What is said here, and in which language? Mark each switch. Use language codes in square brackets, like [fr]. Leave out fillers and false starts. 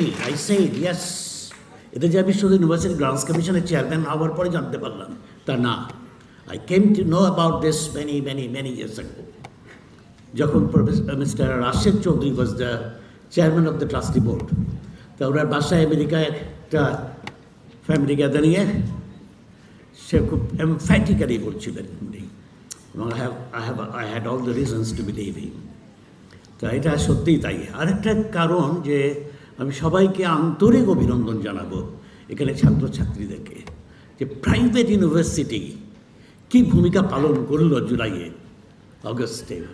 [en] I said, yes, [bn] এটা যে আমি শুধু ইউনিভার্সিটি গ্রান্টস কমিশনের চেয়ারম্যান হওয়ার পরে জানতে পারলাম, তা না. [en] I came to know about this many years ago. [bn] যখন [en] Mr. Rashid Chaudhary was the chairman of the trustee board. [bn] তা ওনার বাসায় আমেরিকায় একটা ফ্যামিলি গ্যাদারিংয়ে সে খুব এমফ্যাটিক্যালি বলছিলেন এবং [en] I had all the reasons to believe him. [bn] তা এটা সত্যিই তাই. আরেকটা কারণ যে আমি সবাইকে আন্তরিক অভিনন্দন জানাবো এখানে ছাত্রছাত্রীদেরকে, যে প্রাইভেট ইউনিভার্সিটি কি ভূমিকা পালন করলো জুলাইয়ে Auguste.